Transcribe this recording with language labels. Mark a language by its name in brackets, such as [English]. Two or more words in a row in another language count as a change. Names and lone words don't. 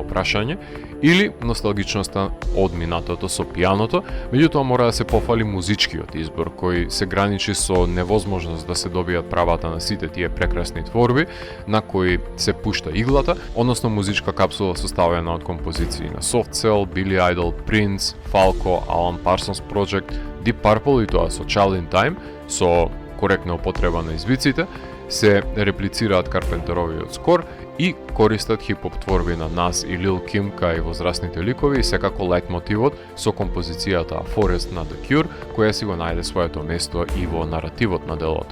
[Macedonian] прашање или носталгичноста од минатото со пијаното, меѓутоа мора да се пофали музичкиот избор кој се граничи со невозможност да се добијат правата на сите тие прекрасни творби на кои се пушта иглата, односно музичка капсула составена од композиции на Soft Cell, Billy Idol, Prince, Falco, Alan Parsons Project, Deep Purple и тоа со Child in Time, со коректна употреба на извиците, се реплицираат Карпентеровиот скор и користат хип-хоп творби на Nas и Lil Kim кај возрастните ликови и секако лајтмотивот со композицијата Forest на The Cure, која си го најде своето место и во наративот на делото.